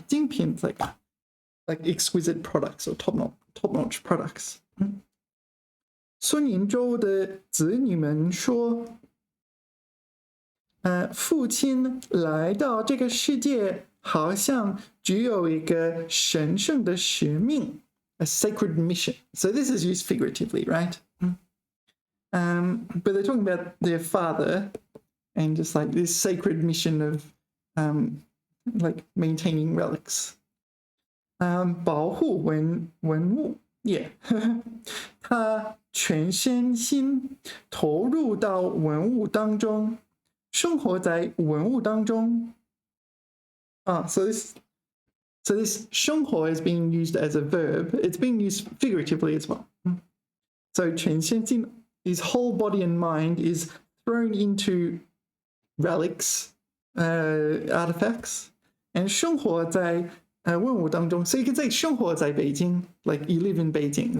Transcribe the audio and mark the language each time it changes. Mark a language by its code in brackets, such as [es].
[en] 精品 is like exquisite products or top-notch products. [zh] 孙银洲的子女们说，父亲来到这个世界，好像只有一个神圣的使命。 [en] A sacred mission. So this is used figuratively, right? But they're talking about their father and just like this sacred mission of like maintaining relics. [zh] 保护文物 Yeah. 他全身心投入到文物当中，生活在文物当中。 [en] So this 生活 is being used as a verb. It's being used figuratively as well. So 全身心, his whole body and mind is thrown into relics, artifacts, and [zh] 生活在文物当中. [en] So you can say [zh] 生活在北京, [en] like you live in Beijing.